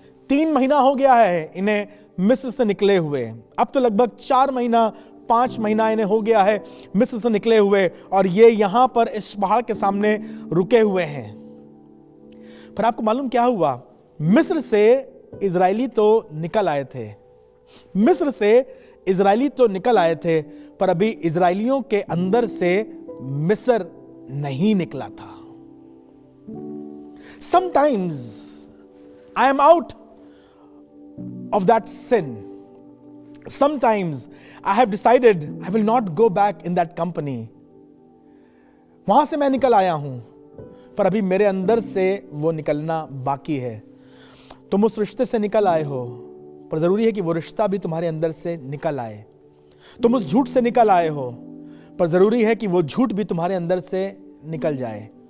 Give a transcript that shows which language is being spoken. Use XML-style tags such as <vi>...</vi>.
<hi>3 महीना हो गया है इन्हें मिस्र से निकले हुए। अब तो लगभग 4 महीना 5 महीना इन्हें हो गया है मिस्र से निकले हुए, और ये यहां पर इस पहाड़ के सामने रुके हुए हैं। पर आपको मालूम क्या हुआ? मिस्र से इजरायली तो निकल आए थे, मिस्र से इजरायली तो निकल आए थे, पर अभी इजरायलियों के अंदर से मिस्र नहीं निकला था।</hi> <en>Sometimes I am out of that sin. Sometimes I have decided I will not go back in that company.</en> <hi>वहां से मैं निकल आया हूं, पर अभी मेरे अंदर से वो निकलना बाकी है। तुम उस रिश्ते से निकल आए हो, पर जरूरी है कि वो रिश्ता भी तुम्हारे अंदर से निकल आए। तुम उस झूठ से निकल आए हो, पर जरूरी है कि वो झूठ भी तुम्हारे अंदर से निकल जाए।</hi>